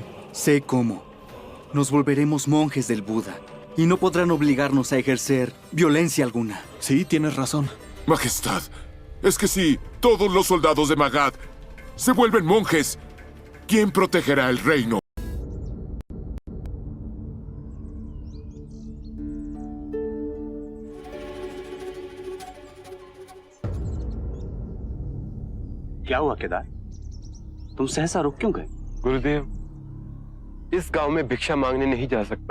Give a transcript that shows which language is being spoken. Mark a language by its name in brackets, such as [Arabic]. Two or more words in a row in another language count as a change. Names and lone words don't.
[Spanish] Sé cómo. Nos volveremos monjes del Buda y no podrán obligarnos a ejercer violencia alguna. Sí, tienes razón. Majestad, es que si todos los soldados de Magad se vuelven monjes, ¿quién protegerá el reino? [Hindi] क्या हुआ केदार? तुम सहसा रुक क्यों गए? गुरुदेव, इस गांव में भिक्षा मांगने नहीं जा सकता।